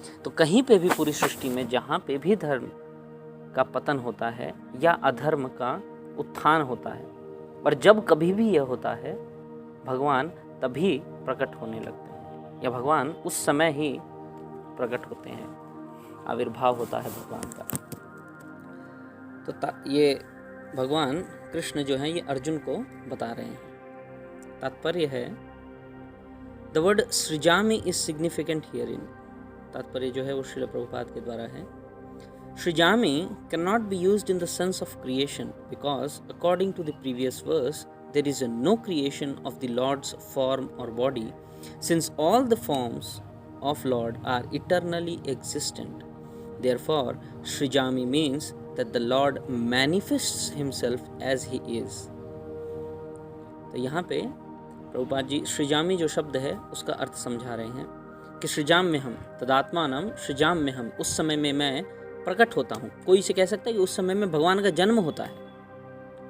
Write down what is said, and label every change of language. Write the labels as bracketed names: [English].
[Hindi] तो कहीं पे भी पूरी सृष्टि में जहाँ पे भी धर्म का पतन होता है या अधर्म का उत्थान होता है, और जब कभी भी यह होता है भगवान तभी प्रकट होने लगते हैं या भगवान उस समय ही प्रकट होते हैं, आविर्भाव होता है भगवान का। तो ये भगवान कृष्ण जो है ये अर्जुन को बता रहे हैं। तात्पर्य है [English] The word सृजामि is significant herein. [Hindi] तात्पर्य जो है वो श्रील प्रभुपाद के द्वारा है। [English] सृजामि can not be used in the sense of creation because according to the previous verse there is no creation of the Lord's form or body, since all the forms of Lord are eternally existent. Therefore, Srijami means that the Lord manifests himself as he is. [Hindi] तो यहाँ पे प्रभुपाद जी सृजामी जो शब्द है उसका अर्थ समझा रहे हैं कि सृजाम में हम तदात्मानम सृजाम में हम, उस समय में मैं प्रकट होता हूँ। कोई इसे कह सकता है कि उस समय में भगवान का जन्म होता है।